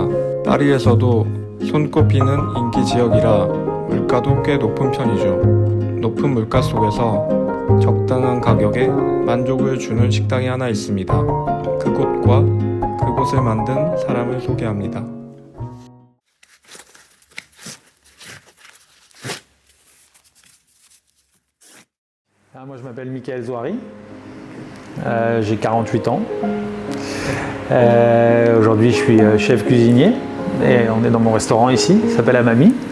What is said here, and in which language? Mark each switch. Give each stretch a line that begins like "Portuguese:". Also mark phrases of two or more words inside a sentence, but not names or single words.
Korean: 파리에서도 손꼽히는 인기 지역이라 물가도 꽤 높은 편이죠. 높은 물가 속에서 적당한 가격에 만족을 주는 식당이 하나 있습니다. 그곳과 그곳을 만든 사람을 소개합니다.
French: Moi je m'appelle Michael Zouari, j'ai 48 ans. Aujourd'hui je suis chef cuisinier et on est dans mon restaurant ici, il s'appelle Amami.